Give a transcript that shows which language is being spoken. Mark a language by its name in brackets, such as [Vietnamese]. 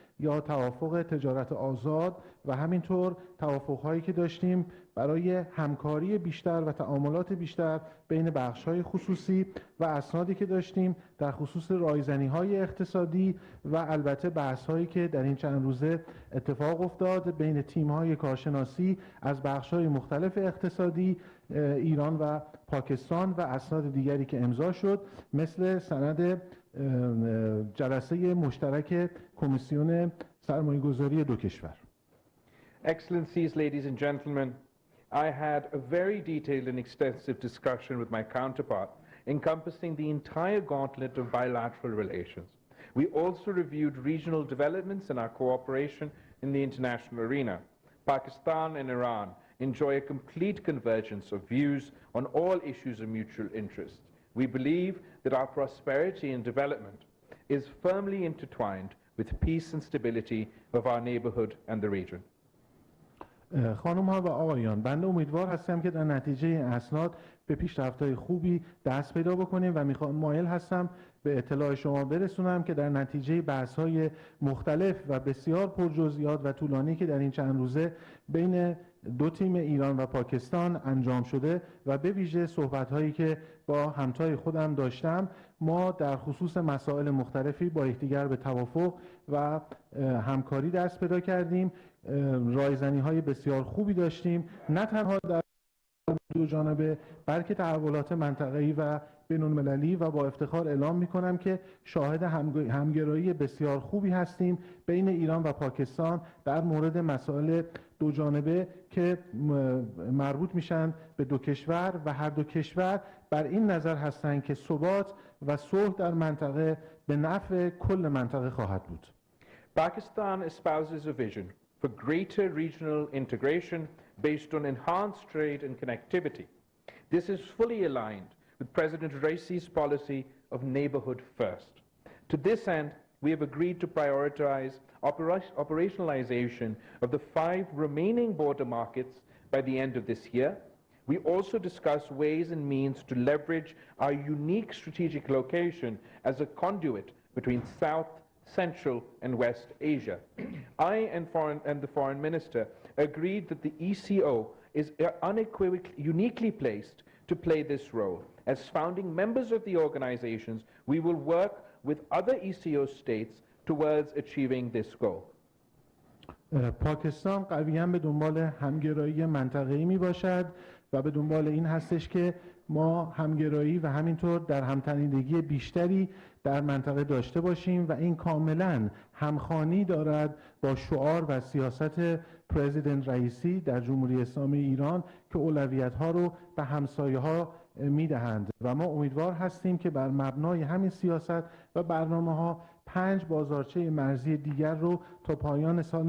[Persian] یا توافق تجارت آزاد و همینطور توافق‌هایی که داشتیم برای همکاری بیشتر و تعاملات بیشتر بین بخش‌های خصوصی و اسنادی که داشتیم در خصوص رایزنی‌های اقتصادی و البته بحث‌هایی که در این چند روزه اتفاق افتاد بین تیم‌های کارشناسی از بخش‌های مختلف اقتصادی ایران و پاکستان و اسناد دیگری که امضا شد مثل سند جلسه مشترک کمیسیون سرمایه‌گذاری دو کشور. [English] Excellencies, ladies and gentlemen, I had a very detailed and extensive discussion with my counterpart encompassing the entire gauntlet of bilateral relations. We also reviewed regional developments and our cooperation in the international arena. Pakistan and Iran enjoy a complete convergence of views on all issues of mutual interest. We believe that our prosperity and development is firmly intertwined with peace and stability of our neighborhood and the region. [Persian] خانم ها و آقایان، بنده امیدوار هستم که در نتیجه این اسناد به پیشرفت‌های خوبی دست پیدا بکنیم و مایل هستم به اطلاع شما برسونم که در نتیجه بحث‌های مختلف و بسیار پرجزئیات و طولانی که در این چند روزه بین دو تیم ایران و پاکستان انجام شده و به ویژه صحبت‌هایی که با همتای خودم داشتم ما در خصوص مسائل مختلفی با یکدیگر به توافق و همکاری دست پیدا کردیم. رایزنی‌های بسیار خوبی داشتیم نه تنها در دو جانبه بلکه تحولات منطقه‌ای و بین‌المللی و با افتخار اعلام می‌کنم که شاهد همگرایی بسیار خوبی هستیم بین ایران و پاکستان در مورد مسائل دو جانبه که مربوط میشن به دو کشور و هر دو کشور بر این نظر هستند که ثبات و صلح در منطقه به نفع کل منطقه خواهد بود. [English] Pakistan espouses a vision for greater regional integration based on enhanced trade and connectivity. This is fully aligned with President Raisi's policy of neighborhood first. To this end, we have agreed to prioritize operationalization of the 5 remaining border markets by the end of this year. We also discussed ways and means to leverage our unique strategic location as a conduit between South, Central, and West Asia. I and the Foreign Minister agreed that the ECO is unequivocally uniquely placed to play this role. As founding members of the organizations, we will work with other ECO states towards achieving this goal. [Persian] پاکستان قویاً به دنبال همگرایی منطقه‌ای می باشد و به دنبال این هستش که ما همگرایی و همینطور در همتنیدگی بیشتری در منطقه داشته باشیم و این کاملاً همخوانی دارد با شعار و سیاست پرزیدنت رئیسی در جمهوری اسلامی ایران که اولویت‌ها رو به همسایه‌ها میدهند و ما امیدوار هستیم که بر مبنای همین سیاست و برنامه‌ها 5 بازارچه مرزی دیگر رو تا پایان